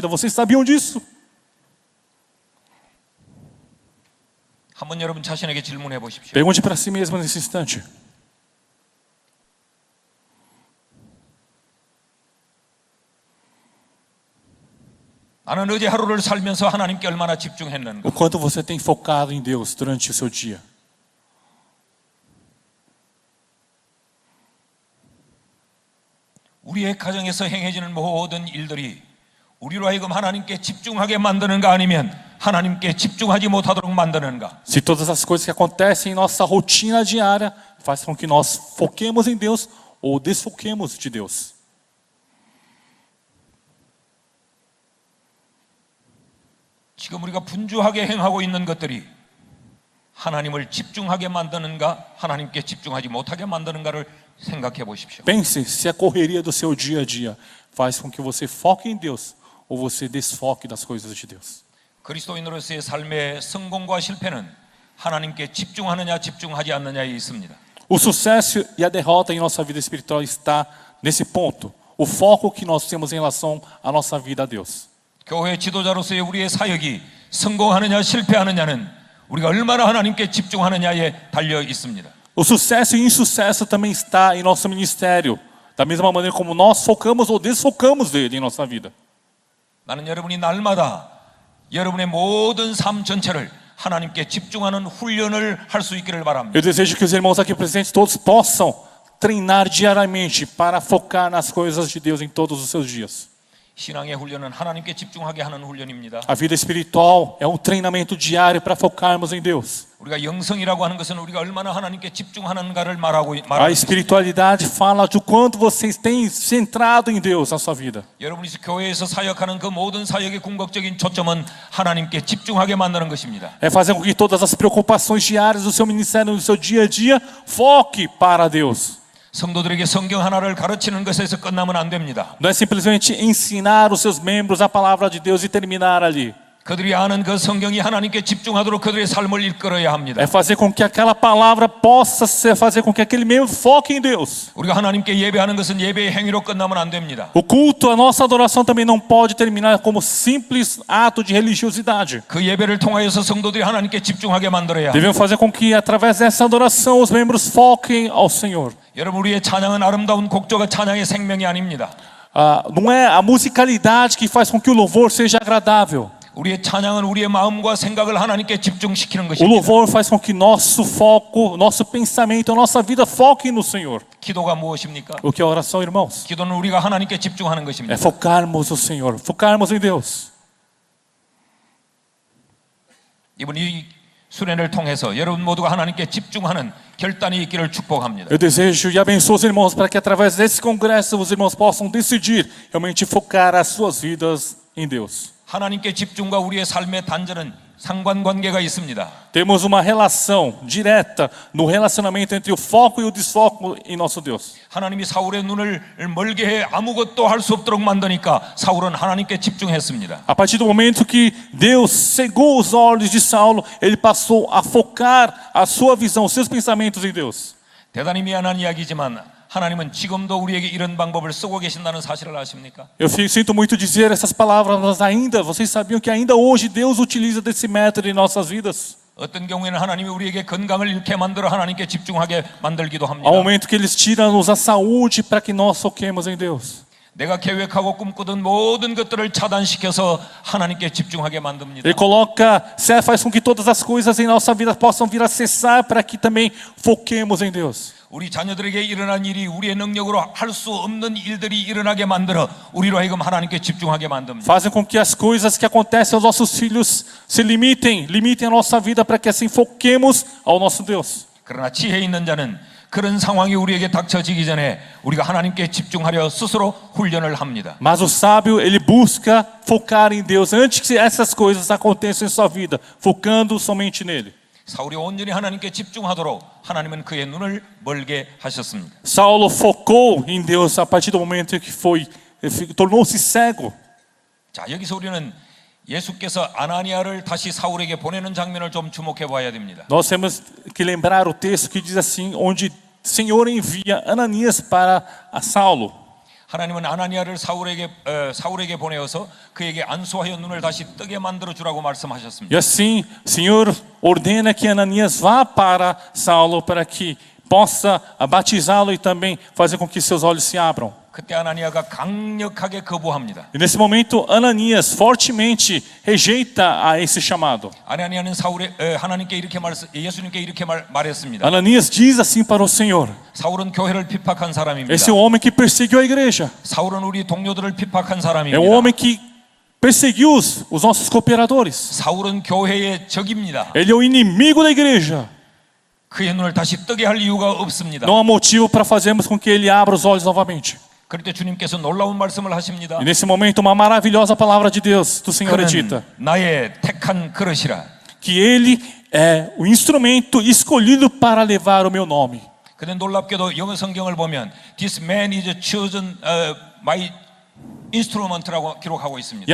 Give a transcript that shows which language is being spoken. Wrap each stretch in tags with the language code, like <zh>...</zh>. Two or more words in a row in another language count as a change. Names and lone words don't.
<pt>Vocês sabiam disso?</pt> <ko>한번 여러분 자신에게 질문해 보십시오.</ko> <pt>Pergunte para si mesmo nesse instante.</pt> <ko>나는 어제 하루를 살면서 하나님께 얼마나 집중했는가?</ko> <pt>O quanto você tem focado em Deus durante o seu dia?</pt> <ko>우리의 가정에서 행해지는 모든 일들이 우리로 하여금 하나님께 집중하게 만드는가 아니면 하나님께 집중하지 못하도록 만드는가?</ko> <pt>Se todas as coisas que acontecem em nossa rotina diária faz com que nós foquemos em Deus ou desfoquemos de Deus.</pt> <ko>지금 우리가 분주하게 행하고 있는 것들이 하나님을 집중하게 만드는가, 하나님께 집중하지 못하게 만드는가를 생각해 보십시오.</ko> <pt>Pense se a correria do seu dia a dia faz com que você foque em Deus ou você desfoque das coisas de Deus.</pt> <ko>그리스도인으로서의 삶의 성공과 실패는 하나님께 집중하느냐 집중하지 않느냐에 있습니다.</ko> <pt>O sucesso e a derrota em nossa vida espiritual está nesse ponto. O foco que nós temos em relação à nossa vida a Deus.</pt> <ko>교회 지도자로서의 우리의 사역이 성공하느냐 실패하느냐는 우리가 얼마나 하나님께 집중하느냐에 달려 있습니다.</ko> <pt>O sucesso e insucesso também está em nosso ministério, da mesma maneira como nós focamos ou desfocamos dele em nossa vida.</pt> <ko>나는 여러분이 날마다 여러분의 모든 삶 전체를 하나님께 집중하는 훈련을 할 수 있기를 바랍니다.</ko> <pt>Eu desejo que os irmãos aqui presentes todos possam treinar diariamente para focar nas coisas de Deus em todos os seus dias.</pt> <ko>신앙의 훈련은 하나님께 집중하게 하는 훈련입니다.</ko> <pt>A vida espiritual é treinamento diário para focarmos em Deus.</pt> <ko>우리가 영성이라고 하는 것은 우리가 얼마나 하나님께 집중하는가를</ko> <pt>A</pt> <ko>말하고</ko> <pt>espiritualidade fala de quanto vocês têm centrado em Deus na sua vida.</pt> <ko>여러분이 교회에서 사역하는 그 모든 사역의 궁극적인 초점은 하나님께 집중하게 만드는 것입니다.</ko> <pt>É fazer com que todas as preocupações diárias do seu ministério, do seu dia a dia, foque para Deus.</pt> <ko>성도들에게 성경 하나를 가르치는 것에서 끝나면 안 됩니다.</ko> <pt>Não é simplesmente ensinar os seus membros a palavra de Deus e terminar ali.</pt> <ko>그들이 아는 그 성경이 하나님께 집중하도록 그들의 삶을 이끌어야 합니다.</ko> <pt>É fazer com que aquela palavra possa fazer com que aquele membro foque em Deus.</pt> <ko>우리가 하나님께 예배하는 것은 예배의 행위로 끝나면 안 됩니다.</ko> <pt>O culto, a nossa adoração também não pode terminar como simples ato de religiosidade.</pt> <ko>그 예배를 통하여서 성도들이 하나님께 집중하게 만들어야 합니다.</ko> <pt>Devemos fazer com que através dessa adoração os membros foquem ao Senhor.</pt> <ko>여러분, 우리의 찬양은 아름다운 곡조가 찬양의 생명이 아닙니다.</ko> <pt>Não é a musicalidade que faz com que o louvor seja agradável.</pt> <ko>우리의 찬양은 우리의 마음과 생각을 하나님께 집중시키는</ko> <pt>O</pt> <ko>것입니다.</ko> <pt>louvor faz com que nosso foco, nosso pensamento, a nossa vida foque no Senhor.</pt> <ko>기도가 무엇입니까?</ko> <pt>O que é oração, irmãos?</pt> <ko>기도는 우리가 하나님께 집중하는</ko> <pt>É</pt> <ko>것입니다.</ko> <pt>focarmos no Senhor, focarmos em Deus.</pt> <ko>이번 이 수련을 통해서 여러분 모두가 하나님께 집중하는 결단이 있기를 축복합니다.</ko> <pt>Eu desejo e abençoo os irmãos para que através desse congresso os irmãos possam decidir realmente focar as suas vidas em Deus.</pt> <ko>하나님께 집중과 우리의 삶의 단절은 상관관계가 있습니다.</ko> <pt>Temos uma relação direta no relacionamento entre o foco e o desfoco em nosso Deus.</pt> <ko>하나님이 사울의 눈을 멀게 해 아무것도 할 수 없도록 만드니까 사울은 하나님께 집중했습니다.</ko> <pt>A partir do momento que Deus cegou os olhos de Saulo, ele passou a focar a sua visão, os seus pensamentos em Deus.</pt> <ko>대단히 미안한 이야기지만 하나님은 지금도 우리에게 이런 방법을 쓰고 계신다는 사실을 아십니까?</ko> <pt>Eu sinto muito dizer essas palavras, mas ainda, vocês sabiam que ainda hoje Deus utiliza desse método em nossas vidas?</pt> <ko>어떤 경우에는 하나님이 우리에게 건강을 잃게 만들어 하나님께 집중하게 만들기도 합니다.</ko> <pt>Há um momento que eles tiram-nos a saúde para que nós foquemos em Deus.</pt> <ko>내가 계획하고 꿈꾸던 모든 것들을 차단시켜서 하나님께 집중하게 만듭니다.</ko> <pt>Ele faz com que todas as coisas em nossa vida possam vir a cessar para que também foquemos em Deus.</pt> <ko>우리 자녀들에게 일어난 일이 우리의 능력으로 할 수 없는 일들이 일어나게 만들어 우리로 하여금 하나님께 집중하게 만듭니다.</ko> <pt>Fazem com que as coisas que acontecem aos nossos filhos se limitem a nossa vida para que assim foquemos ao nosso Deus.</pt> <ko>그러나 지혜 있는 자는 그런 상황이 우리에게 닥쳐지기 전에 우리가 하나님께 집중하려 스스로 훈련을 합니다.</ko> <pt>Mas o sábio, ele busca focar em Deus antes que essas coisas aconteçam em sua vida, focando somente nele.</pt> <ko>사울이 온전히 하나님께 집중하도록 하나님은 그의 눈을 멀게 하셨습니다.</ko> <pt>Saulo focou em Deus a partir do momento que tornou-se cego.</pt> <ko>자, 여기서 우리는 예수께서 아나니아를 다시 사울에게 보내는 장면을 좀 주목해 봐야 됩니다.</ko> <pt>Nós temos que lembrar o texto que diz assim, onde o Senhor envia Ananias para Saulo.</pt> <ko>하나님은 아나니아를 사울에게 보내어서 그에게 안수하여 눈을 다시 뜨게 만들어 주라고 말씀하셨습니다.</ko> <pt>E assim, o Senhor ordena que Ananias vá para Saulo para que possa batizá-lo e também fazer com que seus olhos se abram.</pt> <ko>그때 아나니아가 강력하게 거부합니다.</ko> <pt>E nesse momento, Ananias fortemente rejeita a esse chamado.</pt> <ko>아나니아는 예수님께 이렇게 말했습니다.</ko> <pt>Ananias diz assim para o Senhor:</pt> <ko>사울은 교회를 핍박한 사람입니다.</ko> <pt>esse é o homem que perseguiu a igreja.</pt> <ko>사울은 우리 동료들을 핍박한</ko> <pt>É</pt> <ko>사람입니다.</ko> <pt>o homem que perseguiu os nossos cooperadores.</pt> <ko>사울은 교회의 적입니다.</ko> <pt>Ele é o inimigo da igreja.</pt> <ko>그의 눈을 다시 뜨게 할 이유가 없습니다.</ko> <pt>Não há motivo para fazermos com que ele abra os olhos novamente.</pt> <ko>그럴 때 주님께서 놀라운 말씀을 하십니다.</ko> <pt>E nesse momento, uma maravilhosa palavra de Deus, do Senhor, é dita:</pt> <ko>그는 나의 택한 그릇이라.</ko> <pt>que ele é o instrumento escolhido para levar o meu nome.</pt> <ko>근데 놀랍게도 영어 성경을 보면</ko> <en>This man is chosen my instrument</en> <ko>라고 기록하고 있습니다.</ko>